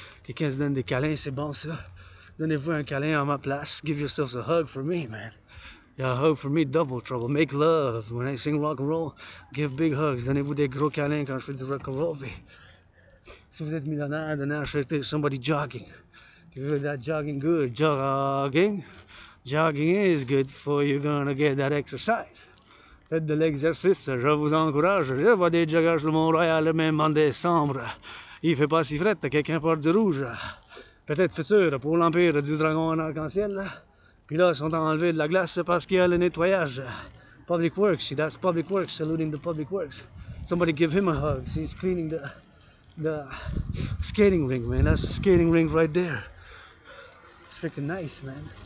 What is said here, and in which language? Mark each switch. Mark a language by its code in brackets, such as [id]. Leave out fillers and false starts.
[fr] Quelqu'un se donne des câlins, c'est bon ça. Donnez-vous un câlin à ma place. [en] Give yourselves a hug for me, man. Yeah, a hug for me, double trouble. Make love. When I sing rock and roll, give big hugs. [fr] Donnez-vous des gros câlins quand je fais du rock and roll. Si vous êtes millionnaire, donnez un chèque [en] somebody jogging. Give that jogging good. Jogging is good for you. Gonna get that exercise. [fr] Faites de l'exercice, je vous encourage. Je vois des joggers sur Montréal, même en décembre. Il fait pas si frais, quelqu'un porte du rouge. Peut-être futur pour l'Empire du Dragon en arc-en-ciel. Puis là, ils sont enlevés de la glace parce qu'il y a le nettoyage. [en] Public Works, see, that's Public Works, saluting the Public Works. Somebody give him a hug. See, he's cleaning the skating rink, man. That's the skating rink right there. It's freaking nice, man.